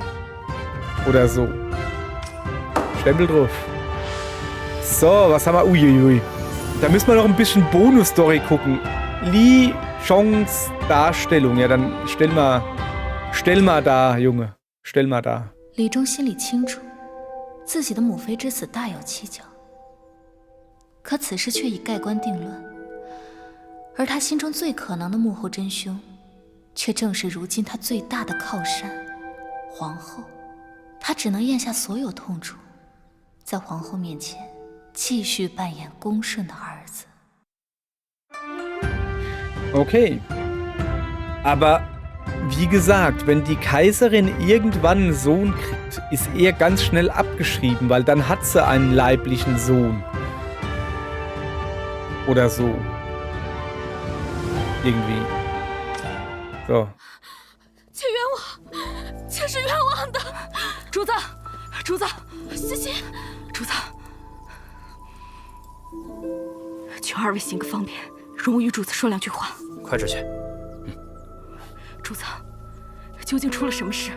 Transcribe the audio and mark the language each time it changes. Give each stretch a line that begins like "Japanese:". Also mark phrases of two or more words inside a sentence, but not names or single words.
German: Oder so. Stempel drauf. So, was haben wir? Uiuiui. Da müssen wir noch ein bisschen Bonus-Story gucken. Li Chongs Darstellung. Ja, dann stell mal da, Junge. Stell mal da.
Chinese: 李忠心里清楚，自己的母妃之死大有蹊跷，可此事却已盖棺定论。而他心中最可能的幕后真凶，却正是如今他最大的靠山——皇后。他只能咽下所有痛楚，在皇后面前继续扮演恭顺的儿子。
German: Okay. Aber wie gesagt, wenn die Kaiserin irgendwann einen Sohn kriegt, ist er ganz schnell abgeschrieben, weil dann hat sie einen leiblichen Sohn. Oder so. Irgendwie. So.
Chinese: 请冤枉，妾是冤枉的。主子，主子，西西，主子，求二位行个方便，容我与主子说两句话。快出去。主子，究竟出了什么事？